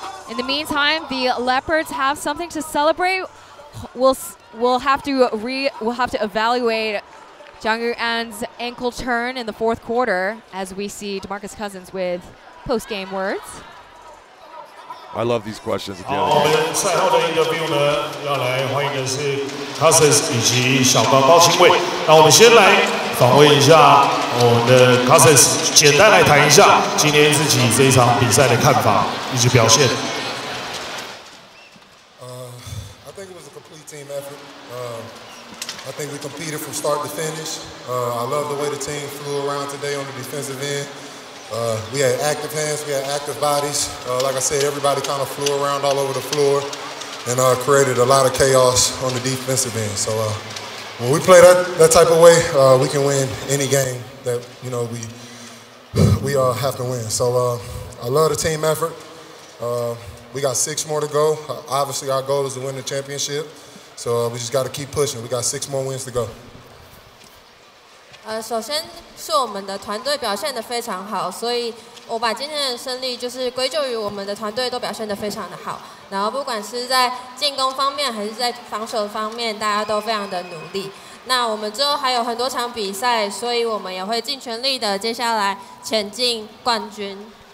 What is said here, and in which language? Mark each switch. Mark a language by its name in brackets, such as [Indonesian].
[English] In the meantime, the Leopards have something to celebrate. We'll have to evaluate Jiang Yuan's ankle turn in the 4th quarter as we see DeMarcus Cousins with post-game words. I love these questions. [Chinese] 好，我们赛后的 interview 呢，要来欢迎的是 Cousins 以及小高高清卫。那我们先来访问一下我们的 Cousins， 简单来谈一下今天自己这一场比赛的看法以及表现。 [English] I think it was a complete team effort. I think we competed from start to finish. I love the way the team flew around today on the defensive end. We had active hands, we had active bodies. Like I said, everybody kind of flew around all over the floor and created a lot of chaos on the defensive end. So when we play that type of way, we can win any game that we have to win. So I love the team effort. We got 6 more to go. Obviously, our goal is to win the championship. So we just got to keep pushing. We got 6 more wins to go. [Chinese] 首先是我们的团队表现得非常好，所以我把今天的胜利就是归咎于我们的团队都表现得非常的好。然后不管是在进攻方面还是在防守方面，大家都非常的努力。那我们之后还有很多场比赛，所以我们也会尽全力的接下来前进冠军。